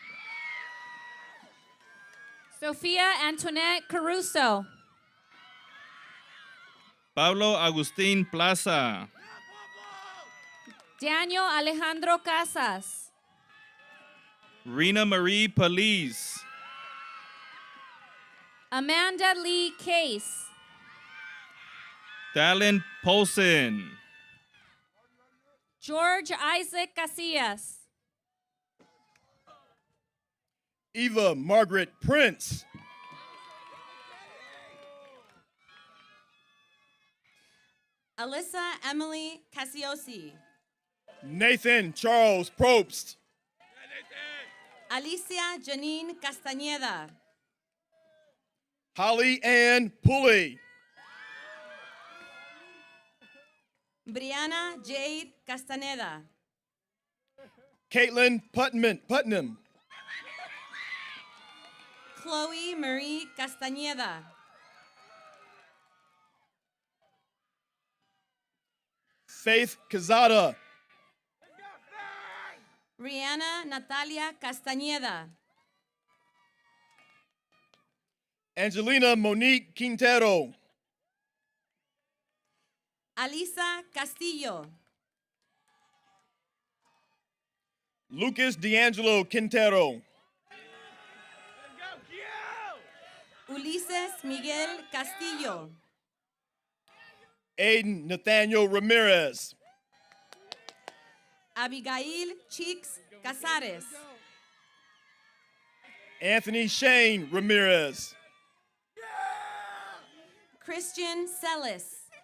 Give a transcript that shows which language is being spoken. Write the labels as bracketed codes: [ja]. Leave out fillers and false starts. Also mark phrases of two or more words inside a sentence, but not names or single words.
[en] Sofia Antoinette Caruso, Pablo Agustín Plaza, Daniel Alejandro Casas, Rena Marie Police, Amanda Lee Case, Dallin Polson, George Isaac Casillas, Eva Margaret Prince, Alyssa Emily Casiosi, Nathan Charles Probst, Alicia Janine Castañeda, Holly Ann Pulley, Brianna Jade Castaneda. Caitlin Putnam. Chloe Marie Castañeda. Faith Quezada. Rihanna Natalia Castañeda. Angelina Monique Quintero. Alisa Castillo. Lucas D'Angelo Quintero. Ulises Miguel Castillo. Aiden Nathaniel Ramirez. Abigail Cheeks Casares. Anthony Shane Ramirez. Christian Celis.